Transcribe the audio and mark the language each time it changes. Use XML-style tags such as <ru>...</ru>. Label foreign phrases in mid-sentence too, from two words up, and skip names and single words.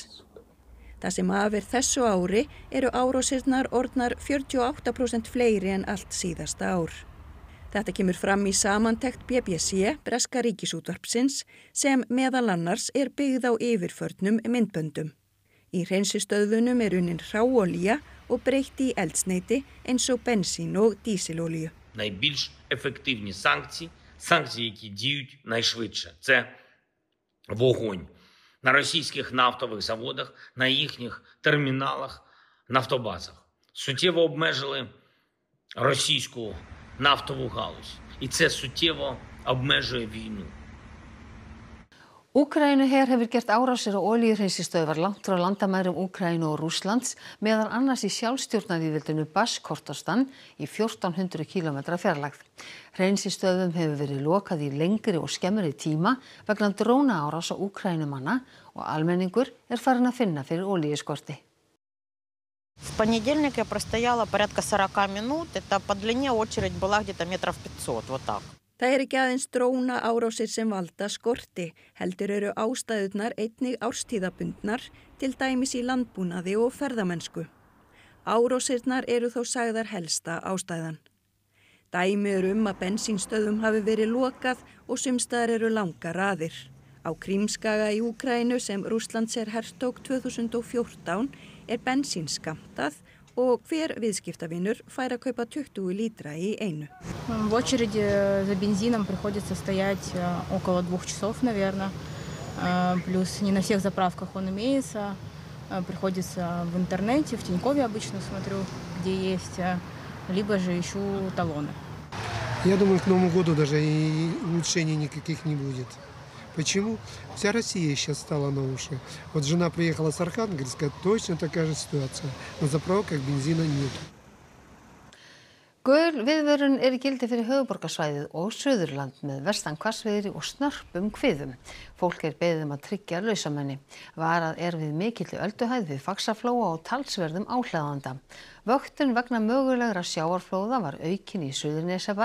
<is>Það sem af þessu ári eru árásirnar orðnar 48% fleiri en allt síðasta ár. Þetta kemur fram í samantekt BBC, breska ríkisútvarpsins, sem meðal annars er byggð á yfirförnum myndböndum. Í hreinsistöðvunum er unnin hráolía og breytt í eldsneyti eins og bensín og dísilolíu.</is> <uk>Найбільш ефективні санкції, які діють найшвидше. Це вогонь на російських нафтових заводах, на їхніх терміналах, нафтобазах. Суттєво обмежили російську нафтову галузь. І це суттєво обмежує війну.</uk> <is>Úkraínuher hefur gert árásir á olíuhreinsistöðvar langt frá landamærum Úkraínu og Rússlands, meðal annars í sjálfstjórnarlýðveldinu Bashkortostan í 1400 km fjarlægð. Hreinsistöðvum hefur verið lokað í lengri og skemmri tíma vegna drónaárás á Úkraínumanna og almenningur er farin að finna fyrir olíuskorti.</is> <ru>В понедельник я простояла порядка 40 минут. Это по длине очередь была где-то метров 500, вот так.</ru> <is>Það er ekki aðeins dróna árásir sem valda skorti, heldur eru ástæðurnar einnig árstíðabundnar, til dæmis í landbúnaði og ferðamennsku. Árásirnar eru þó sagðar helsta ástæðan. Dæmi eru að bensínstöðvum hafi verið lokað og sumstaðar eru langar raðir. Á Krímskaga í Úkraínu sem Rússlands hertók 2014 er bensín skammtað og hver viðskiptavinur fær að kaupa 20 lítra í einu.</is> <ru>В очереди за бензином приходится стоять около 2 часов, наверное. Плюс не на всех заправках он имеется. Приходится в интернете, в Тинькове обычно смотрю, где есть, либо же ищу талоны. Я думаю, к Новому году даже и улучшений никаких не будет. Почему? Вся Россия сейчас стала на уши. Вот жена приехала с Архангельска, точно такая же ситуация. На заправках бензина нет.</ru> <is>Gul viðvörun í gildi fyrir höfuðborgarsvæðið og Suðurland með vestan hvassviðri og snörpum hviðum. Fólk beðið að tryggja lausamenni. Varað við mikilli ölduhæð við Faxaflóa og talsverðum áhlæðanda. Vöktun vegna mögulegra sjávarflóða var aukin í Suðurnesjabæ.</is>